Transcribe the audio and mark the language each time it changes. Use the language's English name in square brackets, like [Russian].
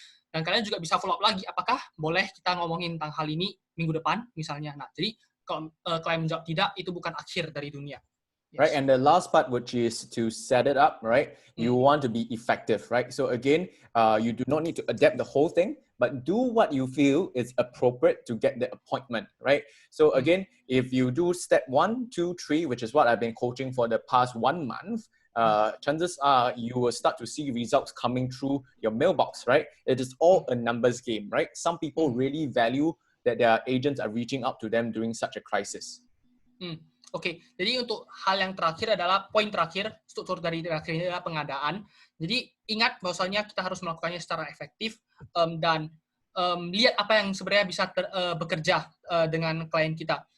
[Indonesian] Dan kalian juga bisa follow up lagi, apakah boleh kita ngomongin tentang hal ini minggu depan misalnya. Nah, jadi kalau kalian menjawab tidak, itu bukan akhir dari dunia. [English] Yes. Right, and the last part, which is to set it up, right? You want to be effective, right? So again, you do not need to adapt the whole thing, but do what you feel is appropriate to get the appointment, right? So again, if you do step 1, 2, 3, which is what I've been coaching for the past 1 month, chances are you will start to see results coming through your mailbox, right? It is all a numbers game, right? Some people really value that their agents are reaching out to them during such a crisis. [Indonesian] Oke, jadi untuk hal yang terakhir adalah poin terakhir, struktur dari terakhir ini adalah pengadaan. Jadi ingat bahwasanya kita harus melakukannya secara efektif dan lihat apa yang sebenarnya bisa bekerja dengan klien kita.